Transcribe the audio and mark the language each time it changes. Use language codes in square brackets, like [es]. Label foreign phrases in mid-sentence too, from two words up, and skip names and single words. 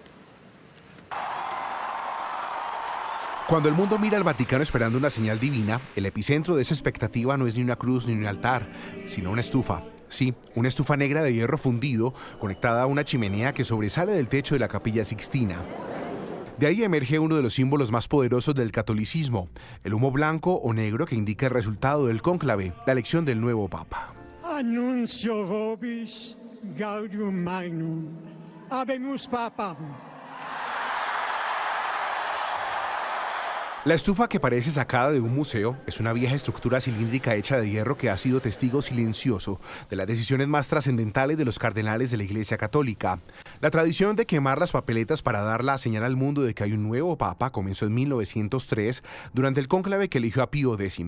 [es] Cuando el mundo mira al Vaticano esperando una señal divina, el epicentro de esa expectativa no es ni una cruz ni un altar, sino una estufa. Sí, una estufa negra de hierro fundido conectada a una chimenea que sobresale del techo de la Capilla Sixtina. De ahí emerge uno de los símbolos más poderosos del catolicismo, el humo blanco o negro que indica el resultado del cónclave, la elección del nuevo Papa. [la] Annuncio vobis gaudium magnum, habemus papam. [es] La estufa, que parece sacada de un museo, es una vieja estructura cilíndrica hecha de hierro que ha sido testigo silencioso de las decisiones más trascendentales de los cardenales de la Iglesia Católica. La tradición de quemar las papeletas para dar la señal al mundo de que hay un nuevo papa comenzó en 1903 durante el cónclave que eligió a Pío X.